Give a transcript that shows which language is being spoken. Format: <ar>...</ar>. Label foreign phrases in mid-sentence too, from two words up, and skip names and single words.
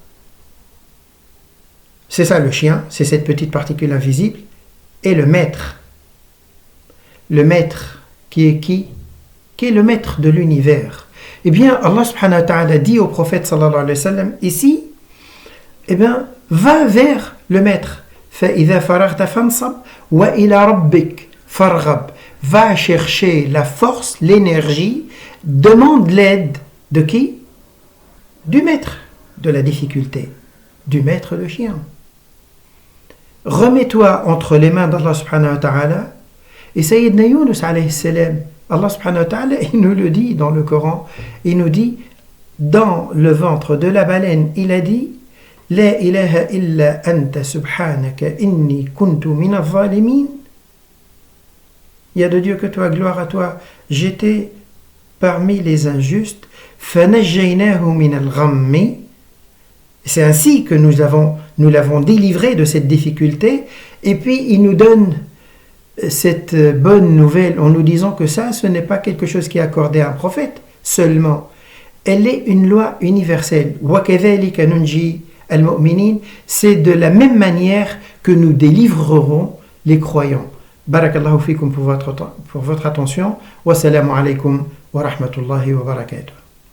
<fr>C'est ça le chien, c'est cette petite particule invisible. Et le maître. Le maître qui est qui? Qui est le maître de l'univers. Allah</fr> <ar>سبحانه وتعالى</ar> <fr>dit au prophète</fr> <ar>صلى الله عليه وسلم</ar> <fr>ici, va vers le maître.</fr> <ar>فَإِذَا فَرَغْتَ فَانْصَبْ وَإِلَى رَبِّكَ فَارْغَبْ.</ar> <fr>Va chercher la force, l'énergie, demande l'aide de qui? Du maître de la difficulté, du maître de chien. Remets-toi entre les mains d'Allah</fr> <ar>سبحانه وتعالى.</ar> <fr>Et Sayyidina Yunus</fr> <ar>عليه السلام,</ar> <fr>Allah</fr> <ar>سبحانه وتعالى,</ar> <fr>il nous le dit dans le Coran, il nous dit, dans le ventre de la baleine, il a dit,</fr> <ar>لا إله إلا أنت سبحانك إني كنت من الظالمين.</ar> <fr>Il y a de Dieu que toi, gloire à toi, j'étais parmi les injustes.</fr> <ar>فنجيناه من الغم.</ar> <fr>C'est ainsi que nous l'avons délivré de cette difficulté, et puis il nous donne cette bonne nouvelle en nous disant que ça, ce n'est pas quelque chose qui est accordé à un prophète seulement. Elle est une loi universelle.</fr> <ar>وَكَذَلِكَ نُنْجِي الْمُؤْمِنِينَ.</ar> <fr>C'est de la même manière que nous délivrerons les croyants.</fr> <ar>بارك الله فيكم</ar> <fr>pour votre attention.</fr> <ar>والسلام عليكم ورحمة الله وبركاته.</ar>